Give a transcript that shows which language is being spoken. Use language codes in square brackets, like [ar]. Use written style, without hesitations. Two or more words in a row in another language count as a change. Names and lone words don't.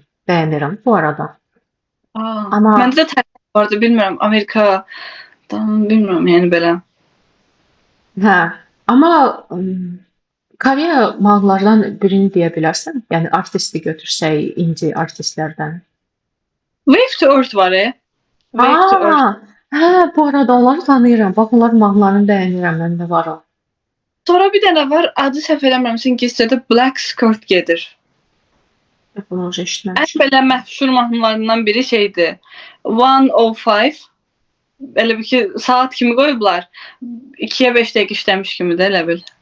[az] Bəyənirəm bu arada. Amma məndə də tərəf vardı, bilmirəm, Amerikadan, bilmirəm, yəni belə. Hə, amma Koreya mahnılardan birini deyə bilərsən? Yəni artisti götürsək, indie artistlərdən. Wave to Earth var, Wave to Earth. Hə, bu arada onları tanıyıram. Bax, onların mahnılarını bəyənirəm, məndə var o. Sonra bir dənə var, adı səhv eləmirəmsə ingiliscədə Black Skirt gedir. Bunu eşitməmişəm. Ən belə məşhur mahnılarından biri şeydir. 105. Elə bir ki, saat kimi qoyublar. 2-yə 5 dəqiqə işləmiş kimi də elə bil.